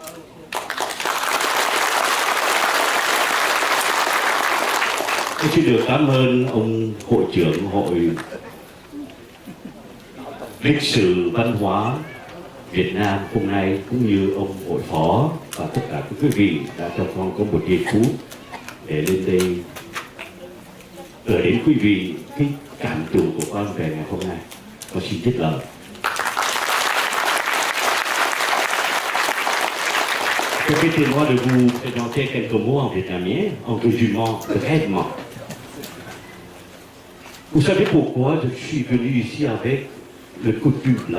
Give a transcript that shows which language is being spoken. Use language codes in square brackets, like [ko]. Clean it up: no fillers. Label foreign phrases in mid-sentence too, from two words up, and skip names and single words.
[vi] Tôi xin được cảm ơn ông hội trưởng Hội Lịch sử Văn hóa Việt Nam hôm nay, cũng như ông hội phó và tất cả các quý vị đã cho con có một giây phút để lên đây gửi đến quý vị cái cảm tưởng của con về ngày hôm nay. Con xin trích lời. [fr] Permettez-moi de vous présenter quelques mots en vietnamien, en résumant brièvement. Vous savez pourquoi je suis venu ici avec le coutume blanc?